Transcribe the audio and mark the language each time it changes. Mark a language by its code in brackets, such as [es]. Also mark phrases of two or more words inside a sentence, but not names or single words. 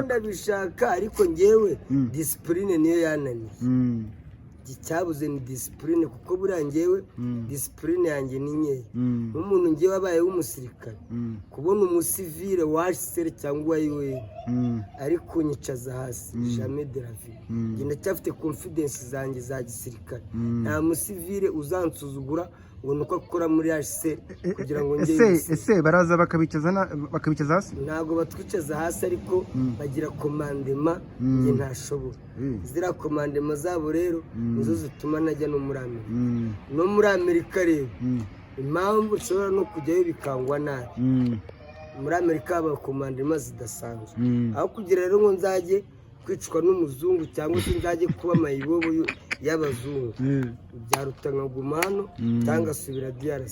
[rw] ndabishaka ariko ngewe discipline niyo yananiye icyabuze ni disipurine kuko buriya ngewe disipurine yanjye ni nkeya nk'umuntu ngewe wabaye w'umusirikare kubona umusivile wa HCR cyangwa uwa UN ariko nyicaza hasi [fr] jamais de la vie [rw] njye ndacyafite confidence zanjye za gisirikare nta musivile uzansuzugura ngo nuko akora muri HCR kugira ngo ese baraza bakabicaza hasi ntago batwicaza hasi ariko bagira komandema njye ntashobora zira komandema zabo rero nizo zituma najya no muri Amerika no muri Amerika rero impamvu nshobora no kujyayo bikangwa nabi muri Amerika haba komandema zidasanzwe aho kugira rero ngo nzajye kwicwa n'umuzungu cyangwa se nzajye kuba mayibobo y'abazungu byaruta nkaguma hano cyangwa asubira DRC